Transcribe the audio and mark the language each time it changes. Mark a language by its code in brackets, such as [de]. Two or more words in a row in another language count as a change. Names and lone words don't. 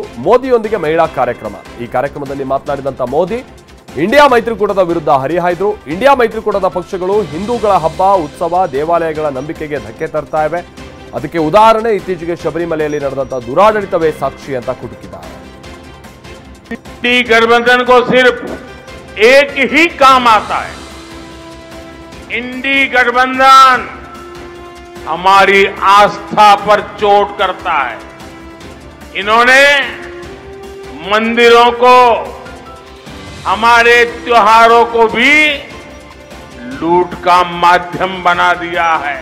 [kn] ಮೋದಿಯೊಂದಿಗೆ ಮಹಿಳಾ ಕಾರ್ಯಕ್ರಮ. ಈ ಕಾರ್ಯಕ್ರಮದಲ್ಲಿ ಮಾತನಾಡಿದಂತ ಮೋದಿ ಇಂಡಿಯಾ ಮೈತ್ರಿಕೂಟದ ವಿರುದ್ಧ ಹರಿಹಾಯ್ದ್ರು. ಇಂಡಿಯಾ ಮೈತ್ರಿಕೂಟದ ಪಕ್ಷಗಳು ಹಿಂದೂಗಳ ಹಬ್ಬ, ಉತ್ಸವ, ದೇವಾಲಯಗಳ ನಂಬಿಕೆಗೆ ಧಕ್ಕೆ ತರ್ತಾ ಇವೆ. ಅದಕ್ಕೆ ಉದಾಹರಣೆ ಇತ್ತೀಚೆಗೆ ಶಬರಿಮಲೆಯಲ್ಲಿ ನಡೆದಂತ ದುರಾಡಳಿತವೇ ಸಾಕ್ಷಿ ಅಂತ ಕುಟುಕಿದ್ದಾರೆ. [hi] गठबंधन को सिर्फ एक ही काम आता है, इंडी गठबंधन हमारी आस्था पर चोट करता है। इन्होंने मंदिरों को, हमारे त्योहारों को भी लूट का माध्यम बना दिया है।